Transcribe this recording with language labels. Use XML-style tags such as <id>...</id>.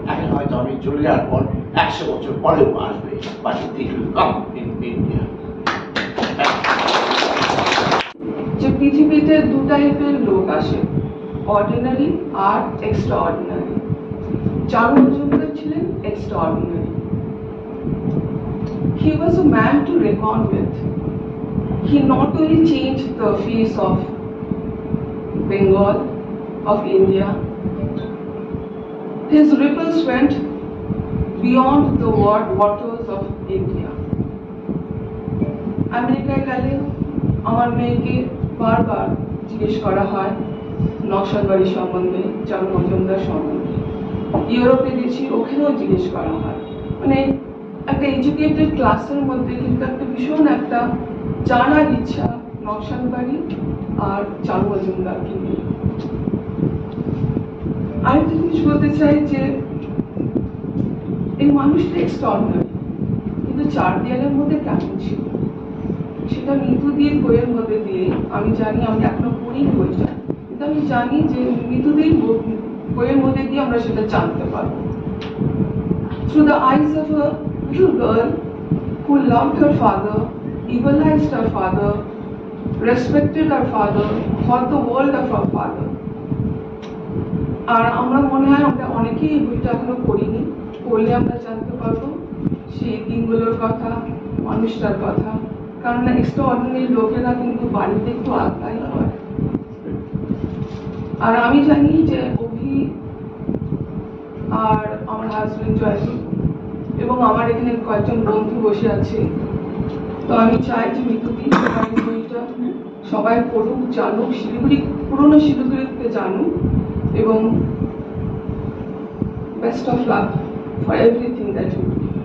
<bn>এখন হয়তো আমি চলে যাওয়ার পর 100 বছর পরেও আসবে,</bn> <en>But it will come in India.</en> <bn>যে পৃথিবীতে দু টাইপের লোক আসে, অর্ডিনারি আর এক্সট্রাঅর্ডিনারি। চারু মজুমদার ছিলেন extraordinary.</bn> <en>He was a man to reckon with. He not only changed the face of Bengal, of India, his ripples went beyond the waters of India.</en> <bn>আমেরিকায় গেলে আমার মেয়েকে বারবার জিজ্ঞেস করা হয় নকশালবাড়ি সম্বন্ধে, চারু মজুমদার সম্বন্ধে। ইউরোপে গেছি, ওখানেও জিজ্ঞেস করা হয়। মানে একটা এডুকেটেড ক্লাসের মধ্যে কিন্তু একটা ভীষণ একটা জানার ইচ্ছা নকশালবাড়ি আর চারু মজুমদারকে নিয়ে। আরেকটা জিনিস বলতে চাই যে এই মানুষটা এক্সট্রাঅর্ডিনারি, কিন্তু চার দেয়ালের মধ্যে কেমন ছিল সেটা মৃত্যুদির বইয়ের মধ্যে দিয়ে আমি জানি। আমি এখনো পড়িনি বইটা, কিন্তু আমি জানি যে মৃত্যুদির বইয়ের মধ্যে দিয়ে আমরা সেটা জানতে পারবো।</bn> <en>Through the eyes of a little girl who loved her father, equalized her father, respected her father, thought the world of her father.</en> <bn>আর আমরা মনে হয় আমরা অনেকেই এই বইটা এখনো পড়িনি, পড়লে আমরা জানতে পারবো সেই দিনগুলোর কথা, মানুষটার কথা। কারণ এক্সট্রাঅর্ডিনারি লোকেরা কিন্তু বাড়িতে একটু আলাদাই হয়। আর আমি জানি যে অভি আর আমার হাজবেন্ড জয়দীপ এবং আমার এখানে কয়েকজন বন্ধু বসে আছে, তো আমি চাই যে মৃত্যুদিন বইটা সবাই পড়ুক, জানুক, শিলিগুড়ি, পুরোনো শিলিগুড়িতে জানুক, এবং</bn> <en>Best of luck for everything that you do.</en>